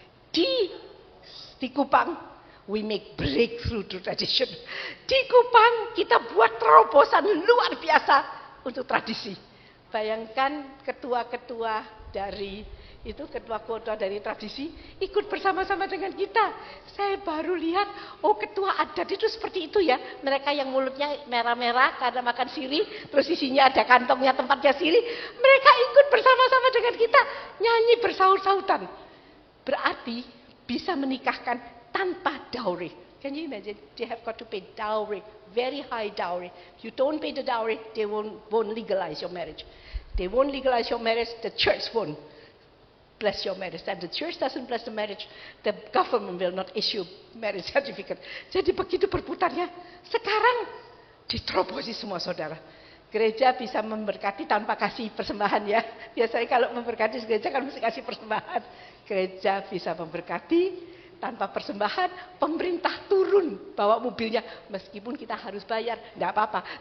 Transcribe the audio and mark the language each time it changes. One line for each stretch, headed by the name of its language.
Indonesian: Di Kupang,
English: we make breakthrough to tradition.
Indonesian: Di Kupang kita buat terobosan luar biasa untuk tradisi. Bayangkan ketua-ketua dari ketua-ketua dari tradisi ikut bersama-sama dengan kita. Saya baru lihat, oh ketua adat itu seperti itu ya. Mereka yang mulutnya merah-merah karena makan sirih, terus isinya ada kantongnya tempatnya sirih. Mereka ikut bersama-sama dengan kita nyanyi bersaut-sautan. Berarti bisa menikahkan tanpa dowry.
English: Can you imagine? They have got to pay dowry, very high dowry. If you don't pay the dowry, they won't legalize your marriage. They won't legalize your marriage, the church won't bless your marriage. And the church doesn't bless the marriage, the government will not issue marriage certificate.
Indonesian: Jadi begitu berputarnya, sekarang diterobosi semua saudara. Gereja bisa memberkati tanpa kasih persembahan ya. Biasanya kalau memberkati gereja kan mesti kasih persembahan. Gereja bisa memberkati tanpa persembahan. Pemerintah turun bawa mobilnya. Meskipun kita harus bayar, tidak apa-apa.